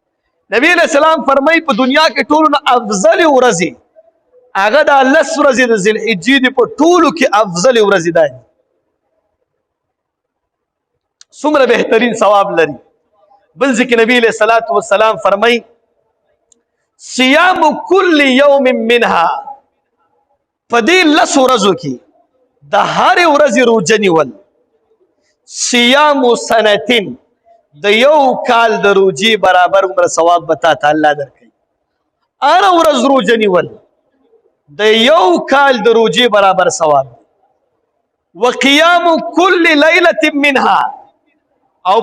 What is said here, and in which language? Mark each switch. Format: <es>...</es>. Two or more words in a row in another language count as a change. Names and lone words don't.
<ps>نبی</ps> <ar>علیہ السلام</ar> <ps>فرمایي په دنیا کې ټولو نه افضل ورځې هغه د 10 ورځې د ذی الحجې دي، په ټولو کې افضل ورځې ده. څومره بهترین ثواب لري. بل ځکه نبی</ps> <ar>علیہ الصلوۃ والسلام</ar> <ps>فرمایي</ps> <ar>صيام كل يوم منها،</ar> <ps>په دې لسو ورځو کې د هرې ورځې روژه نیول</ps> <ar>صيام سنتين،</ar> <ps>د یو کال د روژې برابر عمر ثواب به تا ته الله درکوي. هره ورځ روژه نیول د یو کال د روژې برابر ثواب</ps> <ar>وقیام کل لیلة منها</ar> <ps>او</ps>